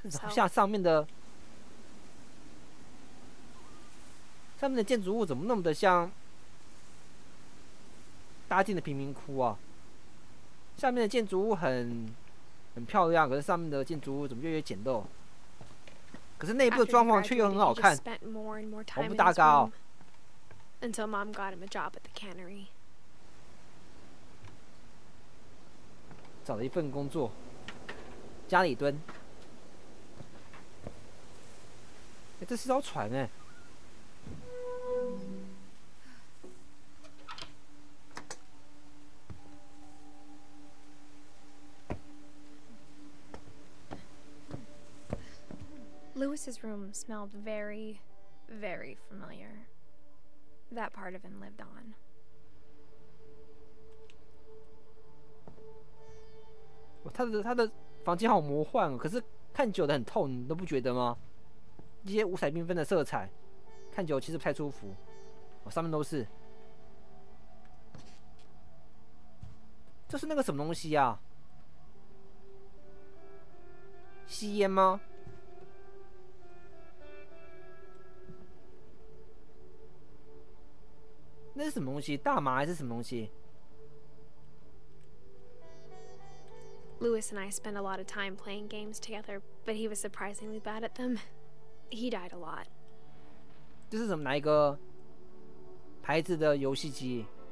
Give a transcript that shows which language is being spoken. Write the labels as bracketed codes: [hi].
[zh] 像上面的建筑物怎么那么的像搭建的贫民窟啊？下面的建筑物很漂亮，可是上面的建筑物怎么越来越简陋？可是内部的装潢却又很好看，毫不搭嘎哦。 [en] Until Mom got him a job at the cannery. [zh] 找了一份工作，家里蹲。这是艘船哎。 [en] Lewis's room smelled very, very familiar. That part of him lived on. [zh] 他的房间好魔幻哦，可是看久了很透，你都不觉得吗？这些五彩缤纷的色彩，看久了其实不太舒服。上面都是，这是那个什么东西啊？吸烟吗？那是什么东西？大麻还是什么东西 [en] ？Lewis and I spent a lot of time playing games together, but he was surprisingly bad at them. He died a lot. [zh] 这是哪一个牌子的游戏机？